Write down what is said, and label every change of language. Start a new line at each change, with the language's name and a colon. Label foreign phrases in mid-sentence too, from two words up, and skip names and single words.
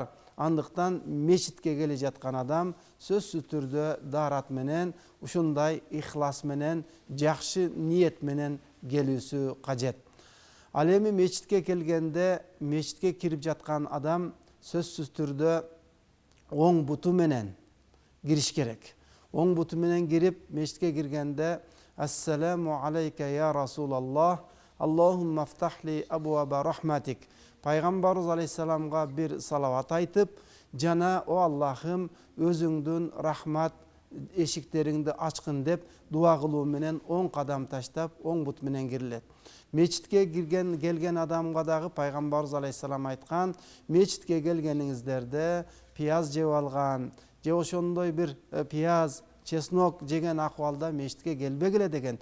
Kyrgyz: Андыктан мечитке келе жаткан адам сөзсүз түрдө даарат менен, ушундай ихлас менен, жакшы ниет менен келүүсү кажет. Ал эми мечитке келгенде, мечитке кирип жаткан адам сөзсүз түрдө оң буту менен кириш керек. Оң буту менен кирип, мечитке киргенде
Arabic: السلام عليك يا رسول الله اللهم افتح لي أبواب رحمتك.
Kyrgyz: Пайгамбарыбыз алейхиссаламга бир салават айтып, жана о Аллахым, өзүңдүн рахмат эшиктериңди ачкын деп дуа кылуу менен оң кадам таштап, оң бут менен кирилет. Мечитке келген адамга дагы Пайгамбарыбыз алейхиссалам айткан, мечитке келгениңиздерде пияз жеп алган, же ошондой бир пияз, чеснок жеген акыбалда мечитке келбегиле деген.